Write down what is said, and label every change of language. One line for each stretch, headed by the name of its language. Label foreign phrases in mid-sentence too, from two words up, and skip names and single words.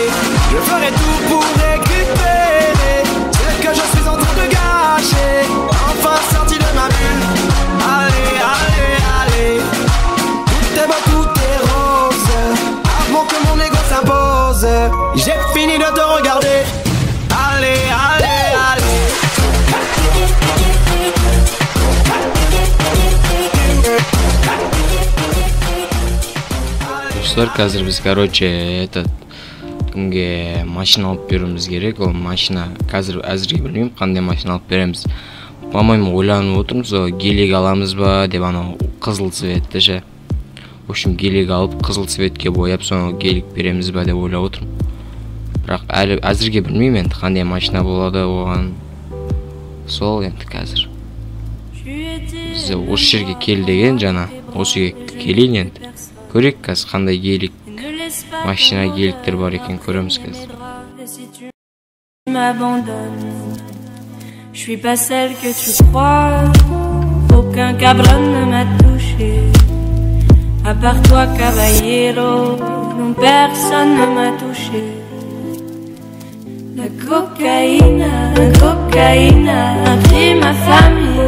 French: Je ferai tout pour récupérer ce que je suis en train de gâcher. Enfin sorti de ma bulle. Allez, allez, allez. Tout est beau, tout est rose. Avant que mon ego s'impose, j'ai fini de te regarder. Allez, allez, allez.
Kazakh: Достар, қазір біз, короче, кімге машина алып беруіміз керек. Ол машина қазір әзірге білмеймін, қандай машина алып береміз. По-моему, ойланып отырмыз, гелик аламыз ба деп, анау қызыл цветті ше.
Russian: В общем,
Kazakh: гелик алып, қызыл цветке бояп, соны гелик береміз ба деп ойлап отырмын. Бірақ әлі әзірге білмеймін енді қандай машина болады оған. Сол енді қазір. Біз осы жерге кел деген жаңа, осы жерге келейін енді. Көрейік қазір қандай гелик, машина геликтер бар екен, көреміз қазір.
French: Je suis pas celle que tu crois. Aucun cabron ne m'a touché. À part toi, caballero, non, personne ne m'a touché. La cocaïne a pris ma famille.